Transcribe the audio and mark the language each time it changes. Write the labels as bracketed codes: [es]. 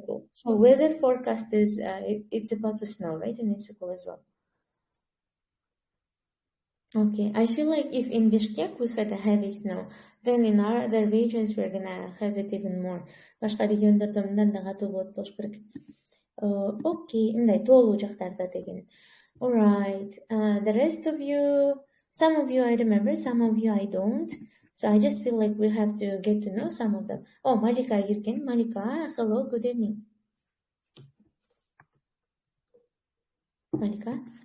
[en] So weather forecast is it's about to snow, right, in Issaquul as well. Okay, I feel like if in Bishkek we had a heavy snow, then in our other regions we're gonna have it even more. [ky] Башка региондордо мындан да катуу болот болуш керек. Okay, мындай тоолуу жактарда деген. [en] All right, the rest of you, some of you I remember, some of you I don't. So I just feel like we have to get to know some of them. Oh, Malika Irken. Malika, hello, good evening. Malika?